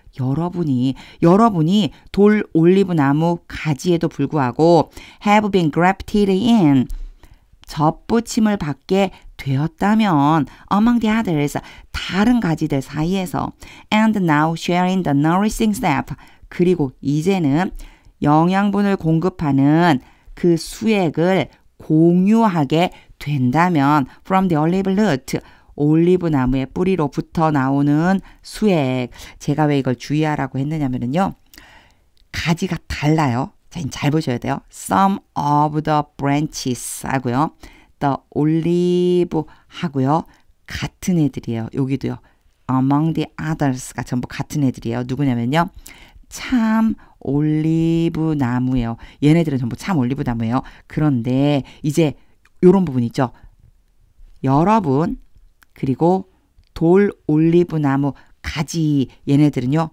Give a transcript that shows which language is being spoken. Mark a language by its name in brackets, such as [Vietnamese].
[Korean] 여러분이 돌 올리브나무 가지에도 불구하고 [English] have been grafted in, [Korean] 접붙임을 받게 되었다면 [English] among the others, [Korean] 다른 가지들 사이에서 [English] and now sharing the nourishing sap, [Korean] 그리고 이제는 영양분을 공급하는 그 수액을 공유하게 된다면 [English] from the olive root, [Korean] 올리브 나무의 뿌리로부터 나오는 수액. 제가 왜 이걸 주의하라고 했느냐면요. 가지가 달라요. 자, 잘 보셔야 돼요. [English] Some of the branches [Korean] 하고요. [English] The olive 하고요. [Korean] 같은 애들이에요. 여기도요. [English] Among the others [Korean] 가 전부 같은 애들이에요. 누구냐면요. 참 올리브 나무예요. 얘네들은 전부 참 올리브 나무예요. 그런데 이제 이런 부분 있죠. 여러분 그리고 돌 올리브 나무 가지, 얘네들은요.